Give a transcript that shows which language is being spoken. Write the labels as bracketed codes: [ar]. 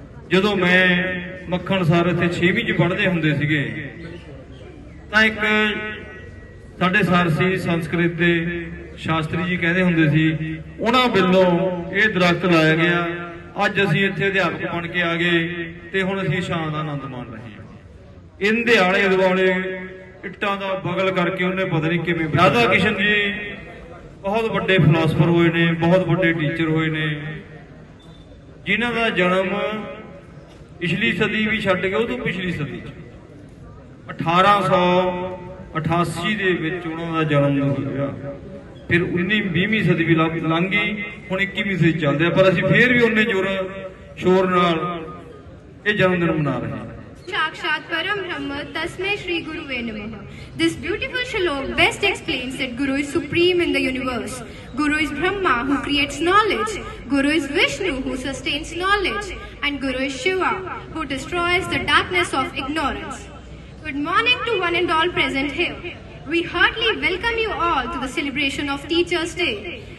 [pa] ਜਦੋਂ ਮੈਂ ਮੱਖਣ ਸਰ ਇੱਥੇ 6ਵੀਂ 'ਚ ਪੜ੍ਹਦੇ ਹੁੰਦੇ ਸੀਗੇ ਤਾਂ ਇੱਕ ਸਾਡੇ ਸਰ ਸੀ ਸੰਸਕ੍ਰਿਤ ਦੇ ਸ਼ਾਸਤਰੀ ਜੀ ਕਹਿੰਦੇ ਹੁੰਦੇ ਸੀ, ਉਹਨਾਂ ਵੱਲੋਂ ਇਹ ਦਰਖਤ ਲਾਇਆ ਗਿਆ। ਅੱਜ ਅਸੀਂ ਇੱਥੇ ਅਧਿਆਪਕ ਬਣ ਕੇ ਆ ਗਏ ਤੇ ਹੁਣ ਅਸੀਂ ਸ਼ਾਨ ਦਾ ਆਨੰਦ ਮਾਣ ਰਹੇ ਹਾਂ। ਇਹਦੇ ਆਲੇ ਦੁਆਲੇ ਇੱਟਾਂ ਦਾ ਬਗਲ ਕਰਕੇ ਉਹਨੇ ਪਤਾ ਨਹੀਂ ਕਿਵੇਂ। ਰਾਧਾ ਕਿਸ਼ਨ ਜੀ बहुत बड़े फिलासफर हुए ने, बहुत बड़े टीचर हुए ने, जिन्हां दा जन्म पिछली सदी भी छड्ड के उस पिछली सदी 1888 दे विच उन्हां दा जन्म होया। फिर 19-20वीं सदी भी लंघ गई, हुण 21वीं सदी चल रहा, पर असीं फिर भी उन्ने शोर नाल ये जन्मदिन मना रहे हैं। [sa] साक्षात परम ब्रह्म तस्मै श्री गुरुवे नमः। [en] This beautiful shlok best explains that Guru is supreme in the universe. Guru is Brahma who creates knowledge. Guru is Vishnu who sustains knowledge. And Guru is Shiva who destroys the darkness of ignorance. Good morning to one and all present here. We heartily welcome you all to the celebration of Teachers' Day.